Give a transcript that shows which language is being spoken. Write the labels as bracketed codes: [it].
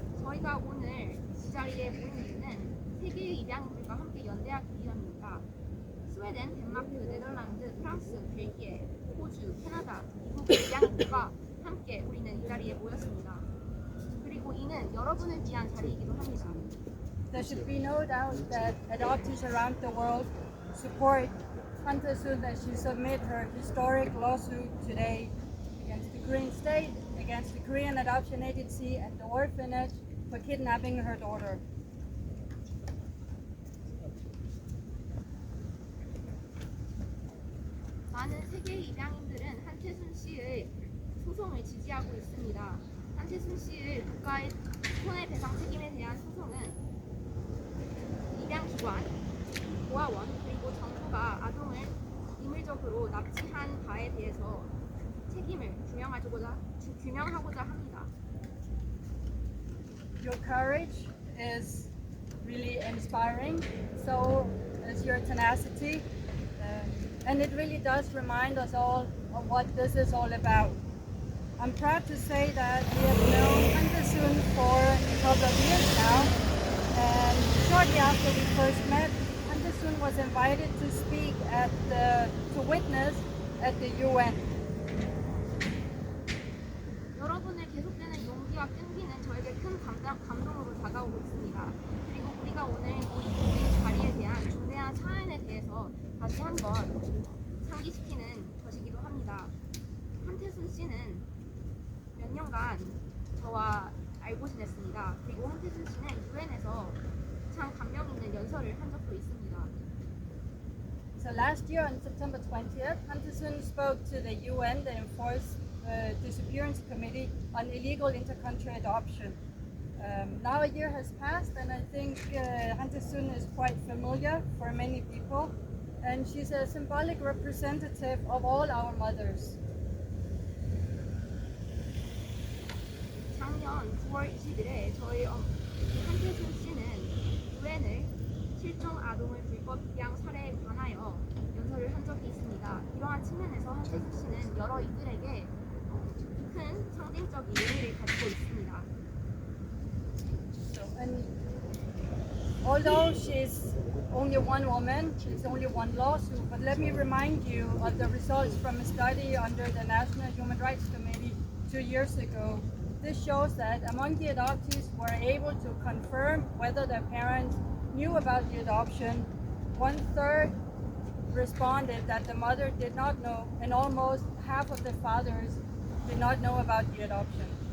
[ko] 저희가 오늘 이 자리에 모인 이유는 세계의 입양인들과 함께 연대하기 위함입니다. 스웨덴, 덴마크, 네덜란드, 프랑스, 벨기에, 호주, 캐나다, 미국 입양인들과 함께 우리는 이 자리에 모였습니다. 그리고 이는 여러분을 위한 자리이기도 합니다. [en] There should be no doubt that adoptees around the world support Hantesun as she submit her historic lawsuit today against the Korean state, against the Korean Adoption Agency and the orphanage for kidnapping her daughter. [ko] 많은 세계 입양인들은 한태순 씨의 소송을 지지하고 있습니다. 한태순 씨의 국가의 손해배상 책임에 대한 소송은 입양기관, 고아원, 그리고 정부가 아동을 임의적으로 납치한 바에 대해서 책임을 규명하고자 합니다. [en] Your courage is really inspiring, so is your tenacity, and it really does remind us all of what this is all about. I'm proud to say that we have known Hantesun for a couple of years now, and shortly after we first met, Hantesun was invited to speak to witness at the UN. [ko] 여러분의 계속되는 용기와 끈기는 저에게 큰 감동으로 다가오고 있습니다. 그리고 우리가 오늘 모인 자리에 대한 중대한 사안에 대해서 다시 한번 상기시키는 것이기도 합니다. 한태순 씨는 몇 년간 저와 알고 지냈습니다. 그리고 한태순 씨는 UN에서 참 감명 있는 연설을 한 적도 있습니다. [en] So last year on September 20th, Hantesun spoke to the UN, the Enforced Disappearance Committee, on illegal inter-country adoption. Now a year has passed, and I think Hantesun is quite familiar for many people. and she's a symbolic representative of all our mothers. [ko] 작년 9월 20일에 저희 한태순 씨는 유엔을 실종 아동을 불법 입양 사례에 관하여 연설을 한 적이 있습니다. 이러한 측면에서 한태순 씨는 여러 이들에게 큰 상징적인 의미를 가지고 있습니다. [en] And although she's only one woman, she's only one lawsuit, but let me remind you of the results from a study under the National Human Rights Committee 2 years ago. This shows that among the adoptees who were able to confirm whether their parents knew about the adoption, 1/3 responded that the mother did not know, and almost half of the fathers did not know about the adoption.